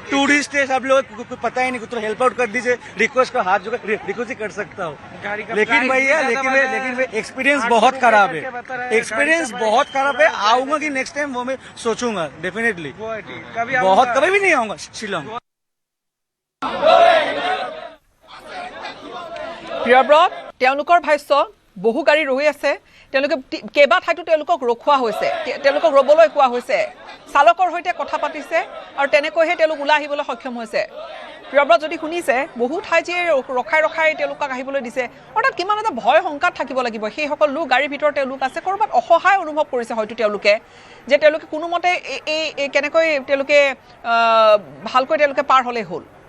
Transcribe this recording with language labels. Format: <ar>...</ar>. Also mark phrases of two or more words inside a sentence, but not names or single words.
<hi>टूरिस्ट है सब लोग को पता ही नहीं तो</hi> <en>help out</en> <hi>कर दीजिए रिक्वेस्ट का हाथ जो रिक्वेस्ट ही कर सकता हूँ लेकिन भैया लेकिन एक्सपीरियंस बहुत खराब है आऊंगा कि</hi> <en>next time</en> <hi>वो मैं सोचूंगा डेफिनेटली कभी भी नहीं आऊंगा शिलोंग</hi> <as>প্ৰিয়ব্ৰত তেওঁলোকৰ ভাষ্য বহু গাড়ী ৰৈ আছে তেওঁলোকে কেইবা ঠাইতো তেওঁলোকক ৰখোৱা হৈছে তেওঁলোকক ৰবলৈ কোৱা হৈছে চালকৰ সৈতে কথা পাতিছে আৰু তেনেকৈহে তেওঁলোক ওলাই আহিবলৈ সক্ষম হৈছে প্ৰিয়ব্ৰত যদি শুনিছে বহু ঠাই যে ৰখাই তেওঁলোকক আহিবলৈ দিছে অৰ্থাৎ কিমান এটা ভয় শংকাত থাকিব লাগিব সেইসকল লোক গাড়ীৰ ভিতৰত তেওঁলোক আছে ক'ৰবাত অসহায় অনুভৱ কৰিছে হয়তো তেওঁলোকে যে তেওঁলোকে কোনোমতে এই কেনেকৈ তেওঁলোকে ভালকৈ তেওঁলোকে পাৰ হ'লে হ'ল</as>